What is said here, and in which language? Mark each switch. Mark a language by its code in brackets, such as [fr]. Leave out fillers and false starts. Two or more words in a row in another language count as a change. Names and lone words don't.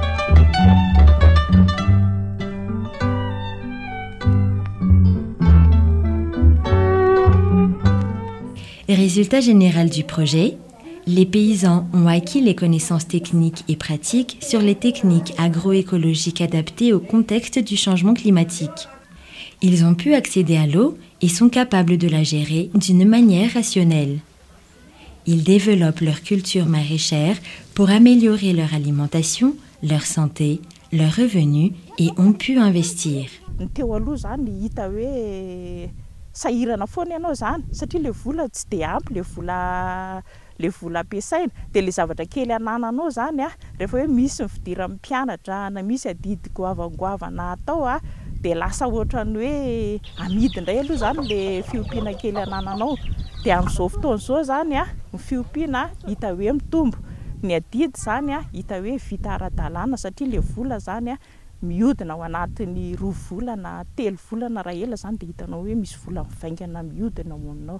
[fr] Résultat général du projet, les paysans ont acquis les connaissances techniques et pratiques sur les techniques agroécologiques adaptées au contexte du changement climatique. Ils ont pu accéder à l'eau et sont capables de la gérer d'une manière rationnelle. Ils développent leur culture maraîchère pour améliorer leur alimentation, leur santé, leurs revenus et ont pu investir. [mg] Sahirana foana ianao zany satria le vola tsy dia ampy le vola ampiasaina dia le zavatra kely anananao zany a rehefa hoe misy mifidiran'ny mpianatra na misy adidy goavangoavana atao a dia lasa ohatrany hoe amidy indray aloha zany le fiompiana kely anananao dia amin'izao fotoan'izao zany a ny fiompiana hita hoe mitombo ny adidy zany a hita hoe vita ara-dalàna satria le vola zany a mihodina ao anatin'ny 2 volana 3 volana raha ela zany dia hitanao hoe misy vola mivaingana mihodina ao aminao.